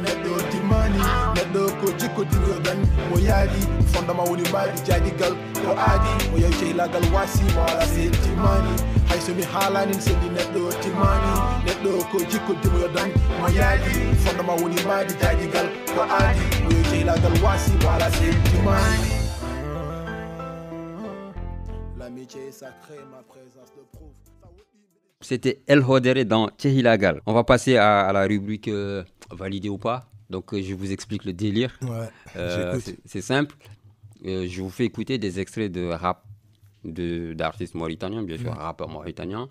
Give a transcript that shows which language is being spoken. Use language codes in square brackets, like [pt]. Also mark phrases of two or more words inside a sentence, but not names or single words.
[ff] neɗɗo timmani neɗɗo ko jikko dino dañ mo yaadi fondama woni mbaɗi jaadigal ko aadi mo yawi cehilagal wasi mo ala sen timmani hay somi haalani mi seɗɗi neɗɗo timmani neɗɗo ko jikko dimo dañ mo yaadi fondama woni mbaɗi jaadigal ko aadi mo yawi cehilagal wasi mo ala sen timmani [fr] l'amitié est sacrée, ma présence le prouve. C'était El Hodere dans Cehilagal. On va passer à la rubrique validé ou pas. Donc je vous explique le délire. Ouais, c'est simple. Je vous fais écouter des extraits de rap d'artistes mauritaniens, bien sûr, rappeurs mauritaniens.